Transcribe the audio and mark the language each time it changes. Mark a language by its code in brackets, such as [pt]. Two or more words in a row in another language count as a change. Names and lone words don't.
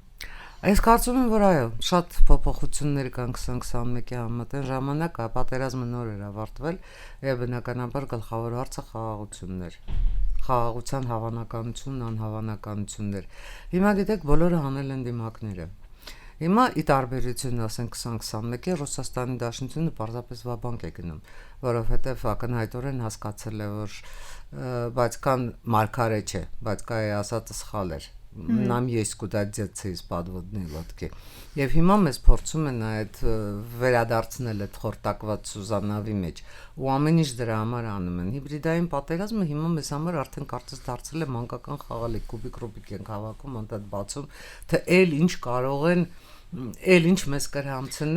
[hy] Այս կարծում եմ, որ այո, շատ փոփոխություններ կան 2021-ի համատեղ ժամանակ, պատերազմը նոր էր ավարտվել եւ բնականաբար գլխավոր հարցը խաղաղությունն էր։ Խաղաղության հավանականությունն, անհավանականություններ։ Հիմա գիտեք, բոլորը հանել են դիմակները։ Հիմա ի տարբերություն, ասենք 2021-ի Ռուսաստանի Դաշնությունը պարզապես վաբանկ է գնում, որովհետև ակնհայտորեն հասկացել է, որ բայց կան մարգարե չէ, բայց կայ ասածը սխալ էր։ [ru] Нам есть куда деться из подводной лодки։ [hy] Եվ հիմա մեզ փորձում են այդ վերադարձնել այդ խորտակված Սուզանավի մեջ ու ամեն ինչ դրա համար անում են։ Հիբրիդային պատերազմը հիմա մեզ համար արդեն կարծես դարձել է մանկական խաղալիք, կուբիկ են հավաքում, անտդ բացում, թե էլ ինչ կարող են էլ ինչ մեզ կրհամցնեն։